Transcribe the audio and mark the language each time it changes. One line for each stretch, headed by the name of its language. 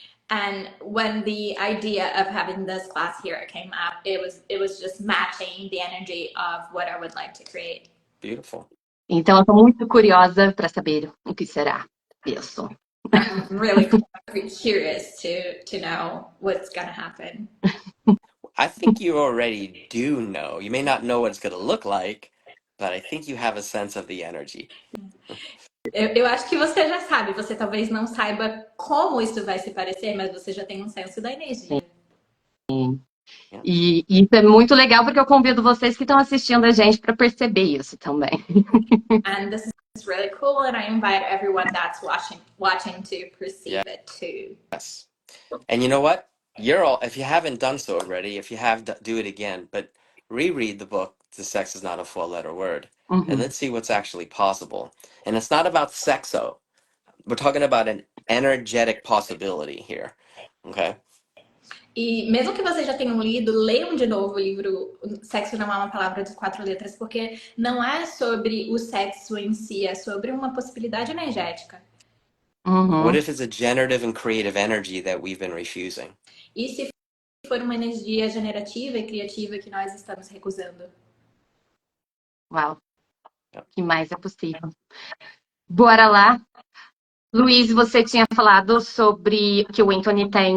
English: And when the idea of having this class here came up, it was just matching the energy of what I would like to create. Beautiful.
Portuguese: Então, eu estou muito curiosa para saber o que será isso.
English: I'm really curious to know what's gonna happen. I think you already do know. You may not know what it's going to look like, but I think you have a sense of the energy.
Portuguese: Eu acho que você já sabe, você talvez não saiba como isso vai se parecer, mas você já tem um senso da energia. Sim. E isso é muito legal porque eu convido vocês que estão assistindo a gente para perceber isso também.
English: And this is really cool, and I invite everyone that's watching to perceive it too. Yes. And you know what? If you haven't done so already, if you have, do it again, but reread the book, The Sex is Not a Four-Letter Word, and let's see what's actually possible. And it's not about sexo. We're talking about an energetic possibility here, okay?
Portuguese: E mesmo que vocês já tenham lido, leiam de novo o livro Sexo Não é uma Palavra de 4 letras, porque não é sobre o sexo em si, é sobre uma possibilidade energética.
English: What Uhum. if it's a generative and creative energy that we've been refusing?
Portuguese: E se for uma energia generativa e criativa que nós estamos recusando? Uau,
English: Yep.
Portuguese: o que mais é possível? Bora lá. Luiz, você tinha falado sobre que o Anthony tem